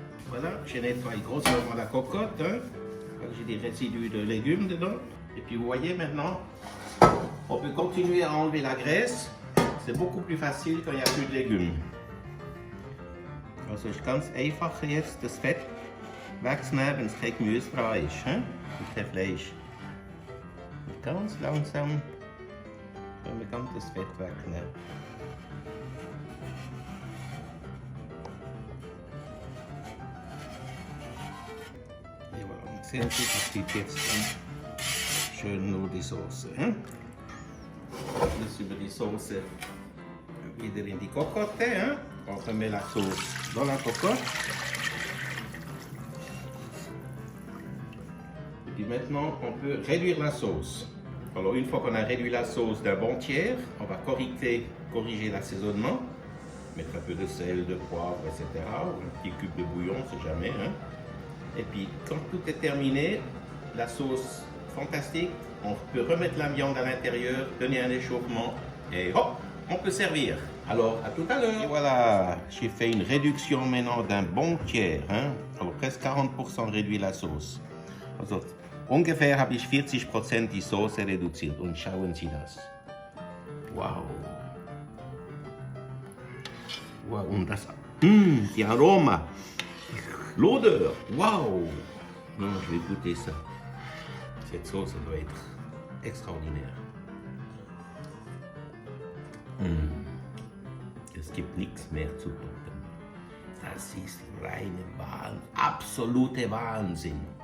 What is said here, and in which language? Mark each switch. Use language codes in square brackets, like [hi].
[fr] Voilà, j'ai nettoyé grossièrement la cocotte. Hein? J'ai des résidus de légumes dedans. Et puis vous voyez maintenant, on peut continuer à enlever la graisse. C'est beaucoup plus facile quand il n'y a plus de légumes. [de] Also ist ganz einfach jetzt das Fett wegzunehmen, wenn es kein Gemüse ist, und kein Fleisch. Und ganz langsam können wir ganz das Fett wegnehmen. [fr] Et voilà, [de] und sehen Sie, das steht jetzt schön nur die Soße. Plus über die Soße wieder in die cocotte. [fr] On remet la sauce dans la cocotte. Et puis maintenant, on peut réduire la sauce. Alors une fois qu'on a réduit la sauce d'un bon tiers, on va corriger l'assaisonnement. Mettre un peu de sel, de poivre, etc. Ou un petit cube de bouillon, on ne sait jamais. Et puis quand tout est terminé, la sauce fantastique, on peut remettre la viande à l'intérieur, donner un échauffement et hop, on peut servir. Alors, à tout à l'heure. Et voilà, j'ai fait une réduction maintenant d'un bon tiers. Alors, presque 40% réduit la Sauce. [de] Also, ungefähr habe ich 40% die Soße reduziert. Und schauen Sie das. Wow. Wow, und das, die Aroma, l'odeur. [fr] Wow. Non, je vais goûter ça. Cette sauce, elle doit être extraordinaire. [de] Es gibt nichts mehr zu toppen. Das ist reine Wahnsinn, absolute Wahnsinn.